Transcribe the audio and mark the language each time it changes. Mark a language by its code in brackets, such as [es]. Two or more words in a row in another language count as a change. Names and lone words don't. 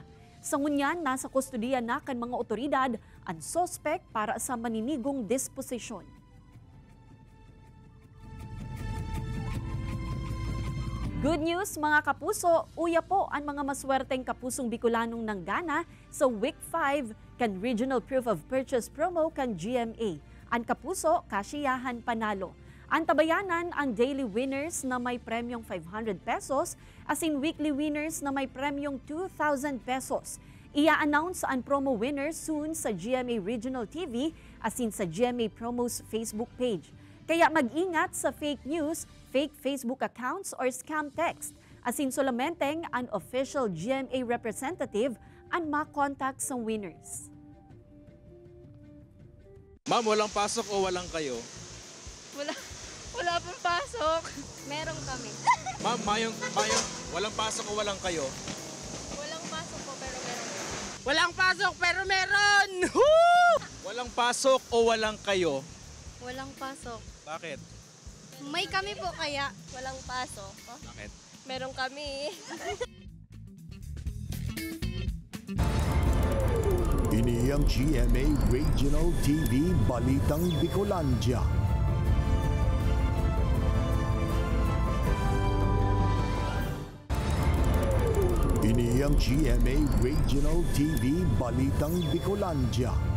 [bik] Sa ngunyan, nasa kustodiya na kan mga otoridad ang sospek para sa maninigong disposisyon. [en] Good news [bik] mga kapuso, uya po ang mga maswerteng kapusong Bicolanong nanggana sa Week 5 kan Regional Proof of Purchase promo kan GMA. Ang kapuso, kasiyahan panalo. Ang tabayanan ang [en] daily winners [bik] na may premyong 500 pesos asin [en] weekly winners [bik] na may premyong 2,000 pesos. Ia-announce ang [en] promo winners soon [bik] sa GMA Regional TV asin sa GMA Promos Facebook page. [tl] Kaya mag-ingat sa [en] fake news, fake Facebook accounts or scam text. [bik] Asin solamenteng an [en] official GMA representative [bik] ang makontak sa winners. [tl] Ma'am, walang pasok o walang kayo? Wala pong pasok. Meron kami. Ma'am, walang pasok o walang kayo? Walang pasok po pero meron kami. Walang pasok pero meron! Walang pasok o walang kayo? Walang pasok. Bakit? May kami po kaya walang pasok. Oh, Bakit? meron kami. [bik] Ini ang GMA Regional TV Balitang Bicolandia. Ini ang GMA Regional TV Balitang Bicolandia.